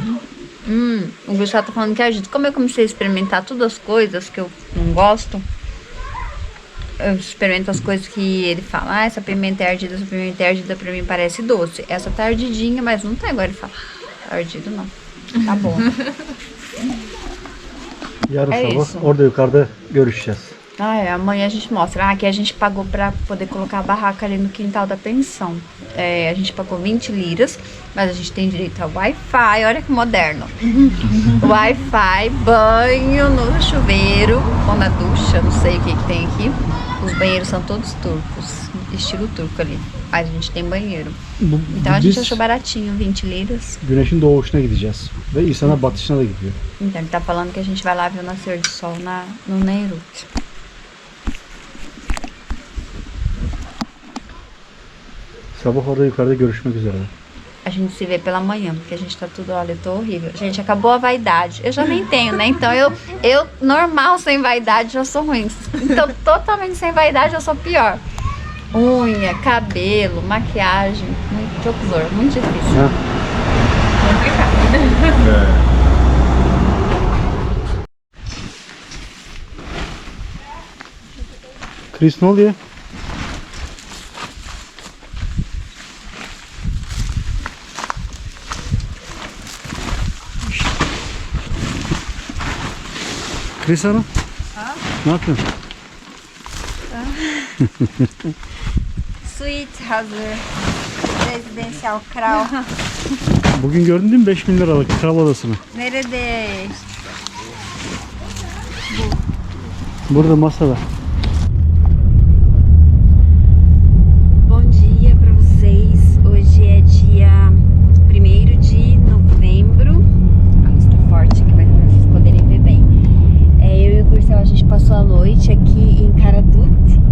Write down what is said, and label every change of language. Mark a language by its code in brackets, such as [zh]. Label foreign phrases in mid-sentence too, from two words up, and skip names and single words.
[pt] O Gustavo tá falando que ajuda. Como eu comecei a experimentar todas as coisas que eu não gosto, eu experimento as coisas que ele fala. Essa pimenta é ardida, pra mim parece doce. Essa tá ardidinha, mas não tá igual ele fala. Ardido não. Tá bom. [tr] Yarın [pt] É [tr] sabah [pt] isso. [tr] orada yukarıda görüşeceğiz. [pt] Amanhã a gente mostra. Aqui a gente pagou pra poder colocar a barraca ali no quintal da pensão. A gente pagou 20 liras, mas a gente tem direito ao Wi-Fi. Olha que moderno. Wi-Fi, banho no chuveiro ou na ducha, não sei o que tem aqui. Os banheiros são todos turcos, estilo turco ali. Mas a gente tem banheiro. Então a gente [tr] Biz [pt] achou baratinho, 20 liras. [tr] güneşin doğuşuna gideceğiz. Ve İsa'nın batışına da gidiyor. [pt] Então ele tá falando que a gente vai lá ver o nascer do sol no Nerut. [tr] Sabah orada yukarıda görüşmek üzere. [pt] A gente se vê pela manhã, porque a gente tá tudo, olha, eu tô horrível. Gente, acabou a vaidade. Eu já nem tenho, né? Então eu normal sem vaidade já sou ruim. Então totalmente sem vaidade eu sou pior. Unha, cabelo, maquiagem, muito horror, muito difícil. [tr] Ha? Chris ne oluyor? Chris Hanım. Ne yapıyorsun? Suíte hazır. Rezidensyal kral. Bugün gördün değil mi 5.000 liralık kral odasını? Nerede? Burada masada. [pt] Bom dia para vocês. Hoje é dia 1º de novembro. A luz tá forte aqui, mas pra vocês poderem ver bem. Eu e o Gursel, a gente passou a noite aqui em Karadut.